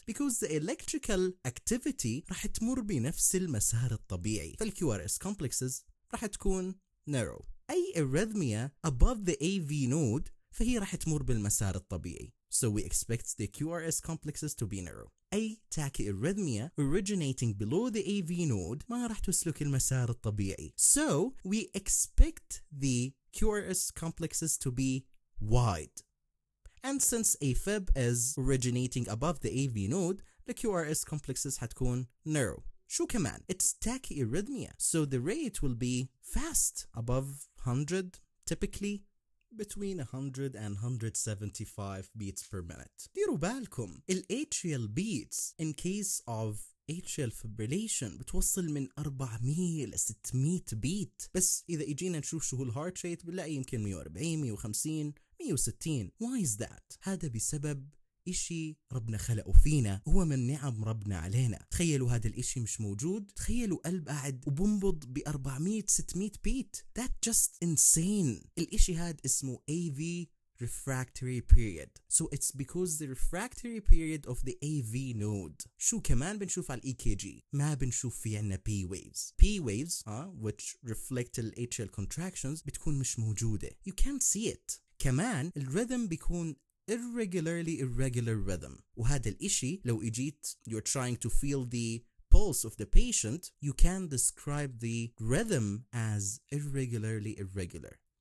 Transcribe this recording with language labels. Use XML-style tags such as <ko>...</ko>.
<en>Because the electrical activity</en> <ar>راح تمر بنفس المسار الطبيعي، فال QRS complexes راح تكون narrow. أي arrhythmia above the AV node فهي راح تمر بالمسار الطبيعي.</ar> <en>So we expect the QRS complexes to be narrow. أي tachyarrhythmia originating below the AV node</en> <ar>ما راح تسلك المسار الطبيعي.</ar> <en>So we expect the QRS complexes to be wide. And since AFib is originating above the AV node, the QRS complexes</en> <ar>حتكون</ar> <en>narrow.</en> <ar>شو كمان؟</ar> <en>It's tachyarrhythmia, so the rate will be fast, above 100, typically between 100 and 175 beats per minute.</en> <ar>ديروا بالكم ال atrial beats</ar> <en>in case of atrial fibrillation</en> <ar>بتوصل من 400 ل 600 بيت، بس إذا إجينا نشوف شو هو الهارت ريت بنلاقي يمكن 140 150 160.</ar> <en>Why is that؟</en> <ar>هذا بسبب إشي ربنا خلقه فينا، هو من نعم ربنا علينا. تخيلوا هذا الإشي مش موجود، تخيلوا قلب قاعد وبنبض ب 400 600 بيت.</ar> <en>That just insane.</en> <ar>الإشي هذا اسمه AV refractory period.</ar> <en>So it's because the refractory period of the AV node.</en> <ar>شو كمان بنشوف على EKG؟ ما بنشوف في عنا P waves.</ar> <en>P waves which reflect the atrial contractions</en> <ar>بتكون مش موجودة.</ar> <en>You can't see it.</en> <ar>كمان الرhythm بيكون</ar> <en>irregular rhythm،</en> <ar>وهذا الإشي لو إجيت</ar> <en>you're trying to feel the pulse of the patient, you can describe the rhythm as irregular.</en>